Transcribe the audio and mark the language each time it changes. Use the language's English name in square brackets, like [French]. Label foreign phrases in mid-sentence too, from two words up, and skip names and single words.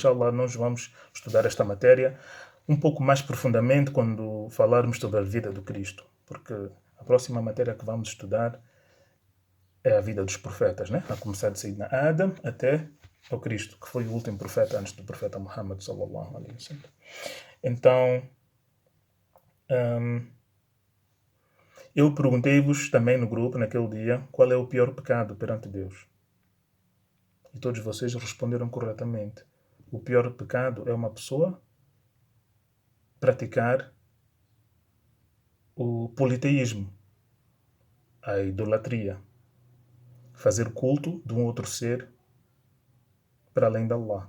[Portuguese] Inshallah, nós vamos estudar esta matéria um pouco mais profundamente quando falarmos sobre a vida do Cristo, porque a próxima matéria que vamos estudar é a vida dos profetas, né? A começar de Sayyidina Adam até ao Cristo, que foi o último profeta antes do profeta Muhammad [Arabic] صلى الله عليه وسلم. [Portuguese] Então, eu perguntei-vos também no grupo, naquele dia, qual é o pior pecado perante Deus. E todos vocês responderam corretamente. O pior pecado é uma pessoa praticar o politeísmo, a idolatria, fazer culto de um outro ser para além de Allah.